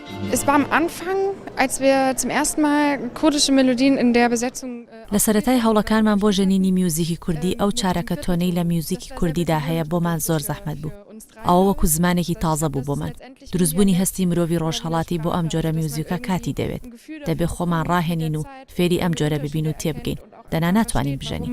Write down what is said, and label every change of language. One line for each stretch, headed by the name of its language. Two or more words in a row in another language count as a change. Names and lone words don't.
German: Es war am Anfang, als wir zum ersten Mal kurdische Melodien in der Besetzung
Central Kurdish: لە سەرەتای هەوڵەکانمان بۆ ژەنینی میوزیکی کوردی ئەو چارەکە تۆنەی لە میوزیکی کوردیدا هەیە بۆمان زۆر زەحمەت بوو. ئەوە وەکو زمانێکی تازە بوو بۆمان. دروستبوونی هەستی مرۆڤی ڕۆژهەڵاتی بۆ ئەم جۆرە میوزیکە کاتی دەوێت. دەبێ خۆمان ڕاهێنین و فێری ئەم جۆرە ببین و تێبگەین. دەنا ناتوانین بژەنین.